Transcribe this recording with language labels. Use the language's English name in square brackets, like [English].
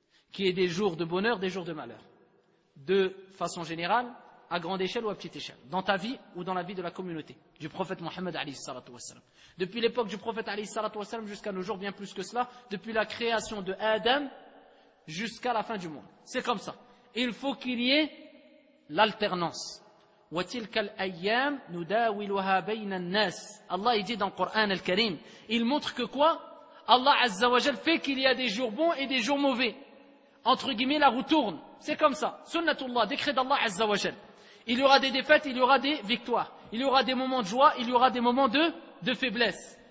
[French] Qu'il y ait des jours de bonheur, des jours de malheur. De façon générale, à grande échelle ou à petite échelle, dans ta vie ou dans la vie de la communauté, du prophète Mohammed alayhi salatu wassalam. Depuis l'époque du prophète alayhi salatu wassalam jusqu'à nos jours, bien plus que cela, depuis la création de Adam jusqu'à la fin du monde. C'est comme ça. Il faut qu'il y ait l'alternance. [Arabic] وتلك الأيام نداولها بين الناس. [French] الله يدي dans le Coran al-Karim, il montre que quoi? Allah Azza wa Jal fait qu'il y a des jours bons et des jours mauvais. Entre guillemets, la roue tourne. C'est comme ça. Sunnatullah, décret d'Allah Azza wa Jal. Il y aura des défaites, il y aura des victoires. Il y aura des moments de joie, il y aura des moments de faiblesse.